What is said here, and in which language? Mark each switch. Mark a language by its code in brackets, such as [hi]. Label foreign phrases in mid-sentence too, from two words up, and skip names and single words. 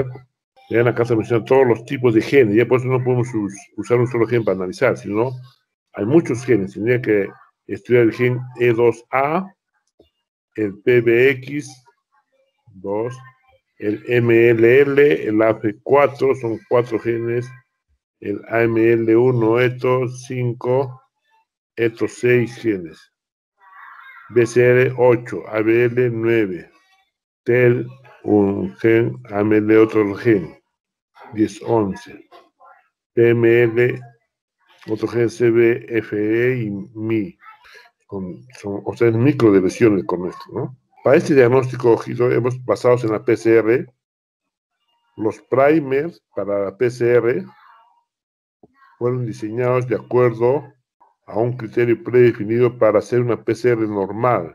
[es] Vean, acá se mencionan todos los tipos de genes, ya por eso no podemos usar un solo gen para analizar, sino hay muchos genes, tendría que estudiar el gen E2A, el PBX2, el MLL, el AP4, son 4 genes, el AML1, ETO5, ETO6 genes, BCR8, ABL9, TEL, un gen, AML otro gen, 10-11, PML, otro gen CBFE y MI, o sea, microdeleciones con esto, ¿no? Para este diagnóstico hemos basado en la PCR. Los primers para la PCR fueron diseñados de acuerdo a un criterio predefinido para hacer una PCR normal.